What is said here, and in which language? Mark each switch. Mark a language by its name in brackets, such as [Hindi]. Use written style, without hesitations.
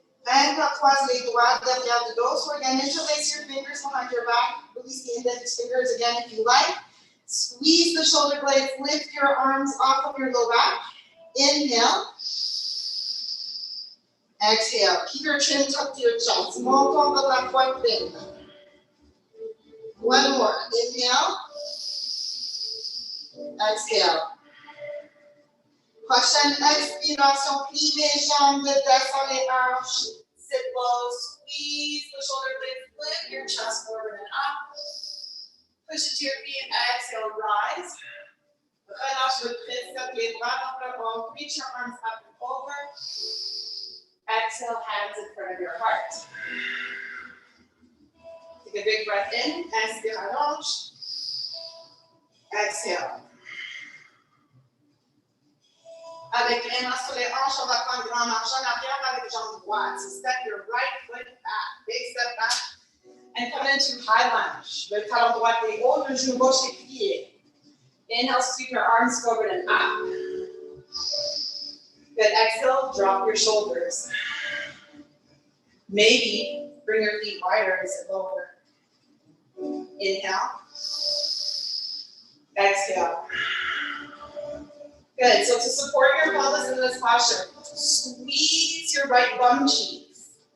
[French] And croise les doigts derrière le dos. [English] So again, interlace your fingers behind your back. Release the index fingers again if you like. Squeeze the shoulder blades. Lift your arms off of your low back. Inhale. Exhale. Keep your chin tucked to your chest. [French] Monte vers la poitrine. [English] One more. Inhale. Exhale. [French] Prochaine expiration, plie les jambes, descends les hanches, [English] sit low, squeeze the shoulder blades, lift your chest forward and up. Push it to your feet, exhale, rise. [French] Relâche le triceps, les bras dans le haut, [English] reach your arms up and over. Exhale, hands in front of your heart. Take a big breath in, [French] inspire, allonge. [English] Exhale. [French] Avec les mains sur les hanches, on va prendre une grande marche en arrière avec les jambes droites. [English] So step your right foot back, big step back, and come into high lunge. [French] Le talon droit est haut, le genou gauche est plié. [English] Inhale, sweep your arms forward and up. Good, exhale, drop your shoulders. Maybe bring your feet wider and sit lower. Inhale. Exhale. Good, so to support your pelvis in this posture, squeeze your right bum cheeks.